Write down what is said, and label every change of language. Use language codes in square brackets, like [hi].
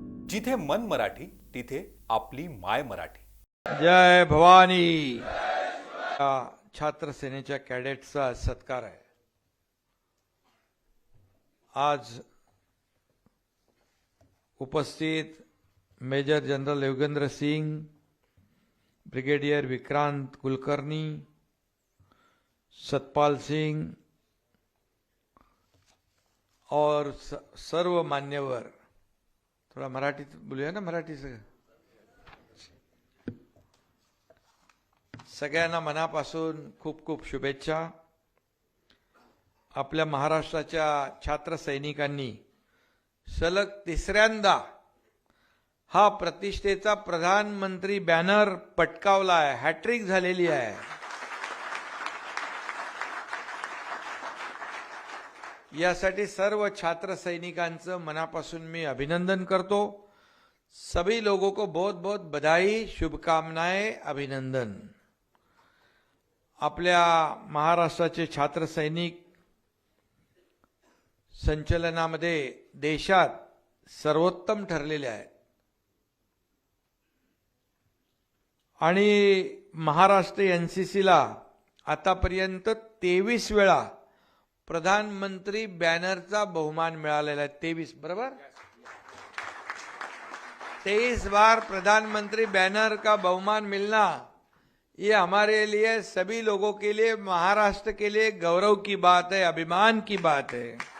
[mr] जिथे मन मराठी तिथे आपली माय मराठी. जय भवानी. छात्र सेनेच्या कॅडेट्सचा सत्कार आहे. आज उपस्थित major general Yogendra Singh, brigadier Vikrant Kulkarni, Satpal Singh और सर्व मान्यवर. थोड़ा मराठीत बोलूया ना, मराठी सगळ्यांना मनापासून खूप खूप शुभेच्छा. आपल्या महाराष्ट्राच्या छात्र सैनिकांनी सलग तिसऱ्यांदा हा प्रतिष्ठेचा प्रधानमंत्री बॅनर पटकावला आहे. हॅट्रिक झालेली आहे. यासाठी सर्व छात्र सैनिकांचं मनापासून मी अभिनंदन करतो. [hi] सभी लोगों को बहुत बहुत बधाई, शुभकामनाएं, अभिनंदन. [mr] आपल्या महाराष्ट्राचे छात्र सैनिक संचलनामध्ये देशात सर्वोत्तम ठरलेले आहेत आणि महाराष्ट्र एनसीसीला आतापर्यंत 23 वेळा प्रधानमंत्री बॅनरचा बहुमान मिळालेला आहे. 23 बरोबर. [hi] 23 बार प्रधानमंत्री बैनर का बहुमान मिलना, ये हमारे लिए, सभी लोगों के लिए, महाराष्ट्र के लिए गौरव की बात है, अभिमान की बात है.